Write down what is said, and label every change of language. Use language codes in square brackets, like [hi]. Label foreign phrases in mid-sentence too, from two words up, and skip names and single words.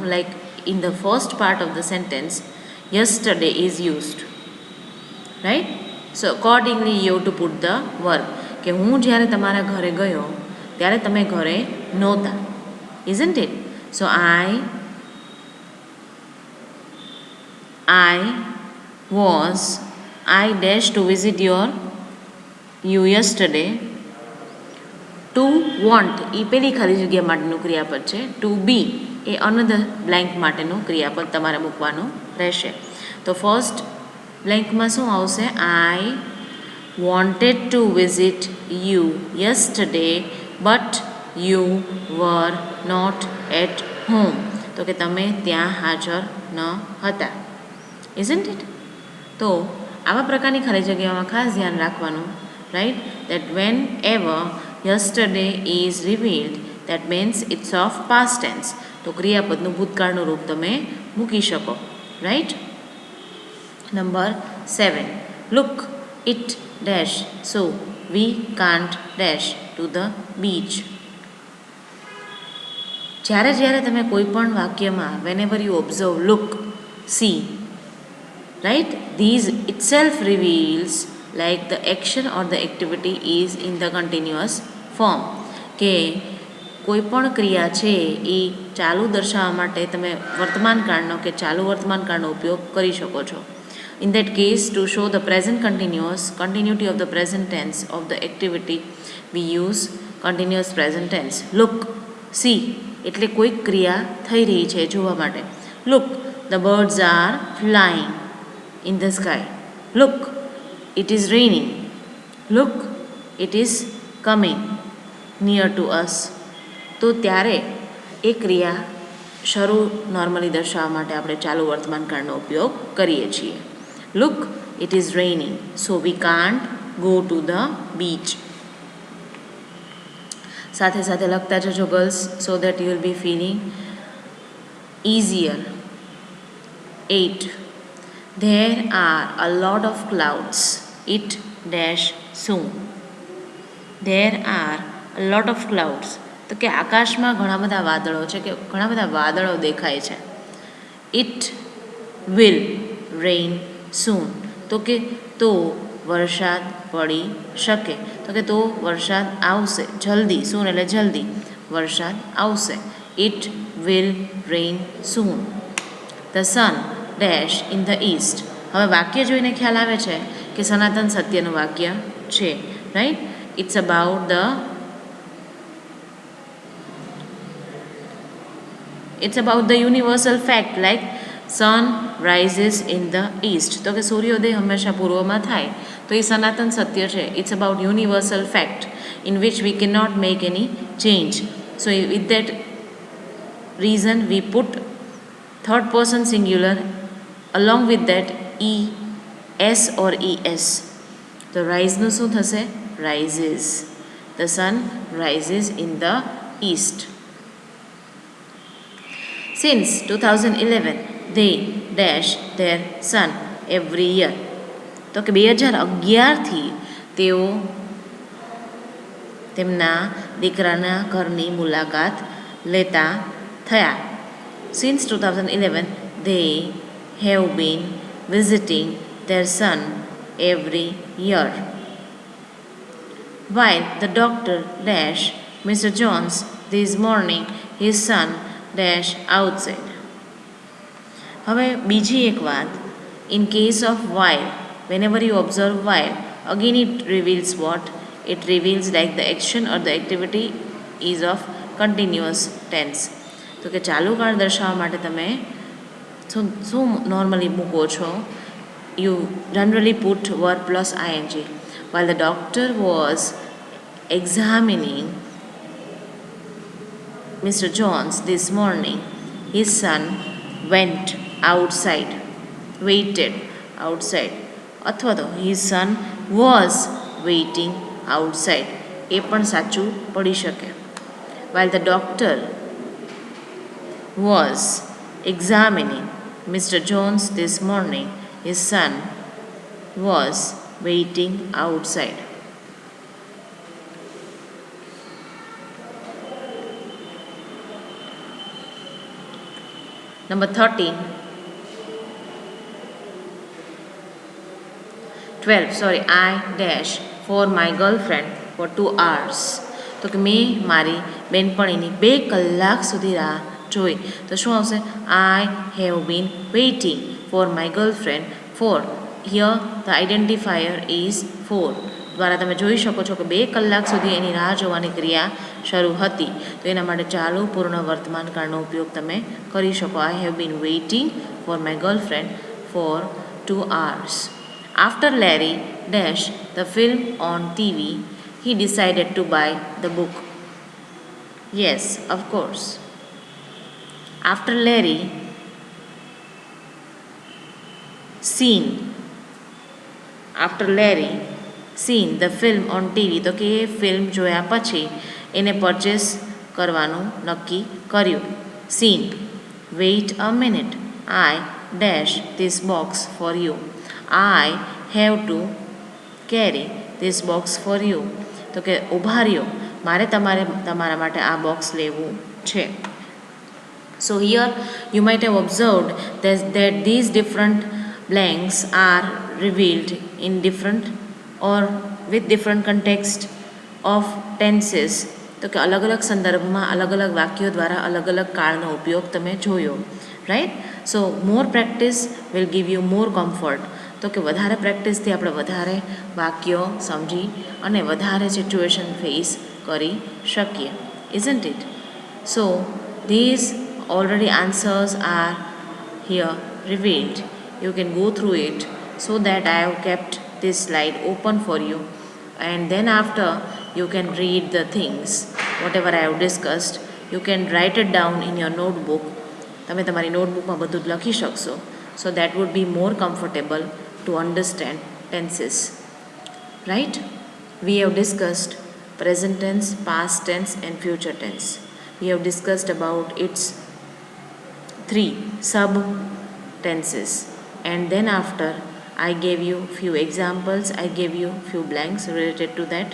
[en] Like in the first part of the sentence yesterday is used, right. So accordingly you to put the verb [gu] કે હું જ્યારે તમારા ઘરે ગયો ત્યારે તમે ઘરે નહોતા, [en] isn't it? So I I dash to visit you yesterday. To want [gu] એ પેલી ખાલી જગ્યા માટેનું ક્રિયાપદ છે. [en] To be [gu] એ [en] another blank [gu] માટેનું ક્રિયાપદ તમારે મૂકવાનું રહેશે. તો [en] first blankમાં [gu] શું આવશે? [en] I wanted to visit you yesterday but you were not at home. [gu] તો કે તમે ત્યાં હાજર ન હતા. [en] Isn't it? [gu] તો આવા પ્રકારની ખાલી જગ્યાઓમાં ખાસ ધ્યાન રાખવાનું, [en] right, that whenever yesterday is revealed, that means it's of past tense. [gu] તો ક્રિયાપદનું ભૂતકાળનું રૂપ તમે મૂકી શકો, રાઈટ. નંબર 7, [en] look it dash so we can't dash to the beach. [gu] જ્યારે તમે કોઈ પણ વાક્યમાં [en] whenever you observe, look, see, right, these itself reveals like the action or the activity is in the continuous form. [gu] કે કોઈ પણ ક્રિયા છે એ ચાલુ દર્શાવવા માટે તમે વર્તમાનકાળનો કે ચાલુ વર્તમાનકાળનો ઉપયોગ કરી શકો છો. [en] In that case, to show the present continuity of the present tense of the activity, we use continuous present tense. Look, see [gu] એટલે કોઈ ક્રિયા થઈ રહી છે જોવા માટે. [en] Look, the birds are flying in the sky. Look, it is raining. Look, it is coming near to us. [gu] તો ત્યારે એ ક્રિયા શરૂ નોર્મલી દર્શાવવા માટે આપણે ચાલુ વર્તમાનકાળનો ઉપયોગ કરીએ છીએ. [en] Look, it is raining, so we can't go to the beach. [gu] સાથે સાથે લખતા જજો ગર્લ્સ, [en] so that you will be feeling easier. 8, there are a lot of clouds. It dash soon. There are a lot of clouds. [gu] તો કે આકાશમાં ઘણા બધા વાદળો છે, કે ઘણા બધા વાદળો દેખાય છે. [en] It will rain soon. [gu] તો કે તો વરસાદ પડી શકે. તો કે તો વરસાદ આવશે જલ્દી. soon એટલે જલ્દી, વરસાદ આવશે. [en] It will rain soon. The sun dash in the east. [gu] હવે વાક્ય જોઈને ખ્યાલ આવે છે કે સનાતન સત્યનું વાક્ય છે, રાઈટ. [en] It's about the universal fact, like sun rises in the east. [gu] તો કે સૂર્યોદય હંમેશા પૂર્વમાં થાય, તો એ સનાતન સત્ય છે. [en] It's about universal fact in which we cannot make any change. So with that reason we put third person singular along with that es or es. [gu] તો રાઇઝનું શું થશે? [en] rises. The sun rises in the east. Since 2011, they dash their son every year. [gu] તો કે 2011થી તેઓ તેમના દીકરાના ઘરની મુલાકાત લેતા થયા. [en] Since 2011, they have been visiting their son every year. While the doctor dash Mr. Jones this morning, his son dash outside. [gu] હવે બીજી એક વાત, [en] in case of while, whenever you observe while, again it reveals what? It reveals like the action or the activity is of continuous tense. [gu] તો કે ચાલુ કાળ દર્શાવવા માટે તમે શું નોર્મલી મૂકો છો? [en] You generally put verb plus ing. While the doctor was examining Mr. Jones this morning, his son went outside, waited outside. [gu] અથવા તો [en] his son was waiting outside. [gu] એ પણ સાચું પડી શકે. [en] While the doctor was examining Mr. Jones this morning, his son was waiting outside. Number 12, I dash for my girlfriend for 2 hours. [gu] તો કે મેં મારી બેનપણીની 2 કલાક સુધી રાહ જોઈ તો શું આવશે? [en] I have been waiting for my girlfriend for. Here the identifier is for. [gu] દ્વારા તમે જોઈ શકો છો કે 2 કલાક સુધી એની રાહ જોવાની ક્રિયા શરૂ હતી. તો એના માટે ચાલુ પૂર્ણ વર્તમાન કાળનો ઉપયોગ તમે કરી શકો. [en] I have been waiting for my girlfriend for 2 hours. After Larry dashed the film on TV, he decided to buy the book. Yes, of course. After Larry seen the film on TV, [gu] તો કે એ ફિલ્મ જોયા પછી એને પરચેસ કરવાનું નક્કી કર્યું. [en] Seen. Wait a minute. I dash this box for you. I have to carry this box for you. [gu] તો કે ઊભા રહ્યો, મારે તમારા માટે આ બોક્સ લેવું છે. [en] So here you might have observed that these different blanks are revealed in different or with different context of tenses. [gu] તો કે અલગ અલગ સંદર્ભમાં અલગ અલગ વાક્યો દ્વારા અલગ અલગ કાળનો ઉપયોગ તમે જોયો, રાઈટ. [en] So more practice will give you more comfort. [gu] તો કે વધારે પ્રેક્ટિસથી આપણે વધારે વાક્યો સમજી અને વધારે [en] situation face [gu] કરી શકીએ, [en] isn't it? So these already answers are here revealed. You can go through it, so that I have kept this slide open for you, and then after you can read the things whatever I have discussed. You can write it down in your notebook. [gu] તમે તમારી નોટબુકમાં બધું જ લખી શકશો. [en] So that would be more comfortable to understand tenses, right? We have discussed present tense, past tense and future tense. We have discussed about its 3 sub tenses, and then after I gave you few examples, I gave you few blanks related to that.